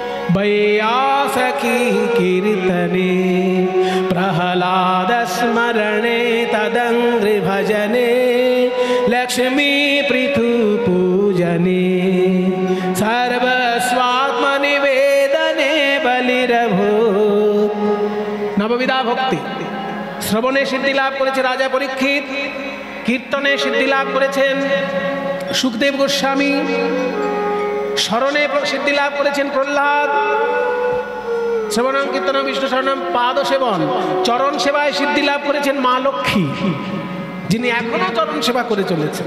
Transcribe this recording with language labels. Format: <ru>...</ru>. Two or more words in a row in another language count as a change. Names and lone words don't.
<sa>वैयासकी कीर्तने प्रहलाद स्मरणे तदंग्रि भजने लक्ष्मी पृथु पूजने सर्वस्वात्मनिवेदने बलिरभूत्। नवविधा भक्ति।</sa> <bn>শ্রবণে সিদ্ধি লাভ করেছে রাজা পরীক্ষিত, কীর্তনে সিদ্ধি লাভ করেছেন সুখদেব গোস্বামী, স্মরণে সিদ্ধি লাভ করেছেন প্রহ্লাদ,</bn> <sa>শ্রবণম কীর্তনম বিষ্ণু শরণম পাদ সেবন,</sa> <bn>চরণ সেবায় সিদ্ধি লাভ করেছেন মা লক্ষ্মী, যিনি এখনো চরণ সেবা করে চলেছেন।</bn>